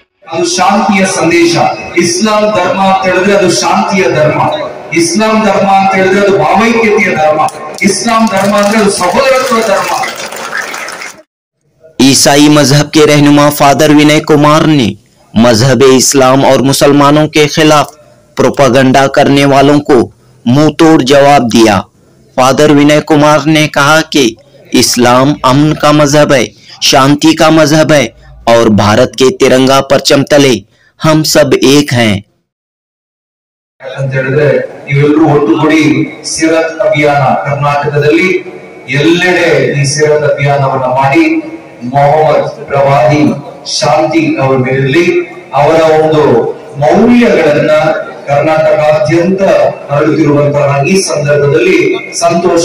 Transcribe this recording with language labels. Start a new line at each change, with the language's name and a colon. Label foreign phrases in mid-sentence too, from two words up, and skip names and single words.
Kannada: ಅದು ಶಾಂತಿಯ ಸಂದೇಶ. ಇಸ್ಲಾಂ ಧರ್ಮ ಅಂತ ಹೇಳಿದ್ರೆ ಅದು ಶಾಂತಿಯ ಧರ್ಮ. इस्लाम धर्म ಅಂತ ಹೇಳಿದ್ರೆ ಅದು ಭಾವೈಕ್ಯತೆಯ ಧರ್ಮ. इस्लाम धर्म ಅಂದ್ರೆ ಅದು ಸಹೋದರತ್ವ ಧರ್ಮ.
Hindi: ईसाई मजहब के रहनुमा फादर विनय कुमार ने मजहब इस्लाम और मुसलमानों के खिलाफ प्रोपेगेंडा करने वालों को मुंह तोड़ जवाब दिया। फादर विनय कुमार ने कहा कि इस्लाम अमन का मजहब है, शांति का मजहब है और भारत के तिरंगा परचम तले हम सब एक हैं।
Kannada: ಅಂತ ಹೇಳಿದ್ರೆ ನೀವೆಲ್ಲರೂ ಒಟ್ಟುಗೂಡಿ ಸಿರತ್ ಅಭಿಯಾನ ಕರ್ನಾಟಕದಲ್ಲಿ ಎಲ್ಲೆಡೆ ಈ ಸಿರತ್ ಅಭಿಯಾನವನ್ನ ಮಾಡಿ ಮೊಹಮ್ಮದ್ ಪ್ರವಾದಿ ಶಾಂತಿ ಅವರ ಮೇಲಿರಲಿ, ಅವರ ಒಂದು ಮೌಲ್ಯಗಳನ್ನ ಕರ್ನಾಟಕಾದ್ಯಂತ ಹರಡುತ್ತಿರುವಂತಹ ಈ ಸಂದರ್ಭದಲ್ಲಿ ಸಂತೋಷ.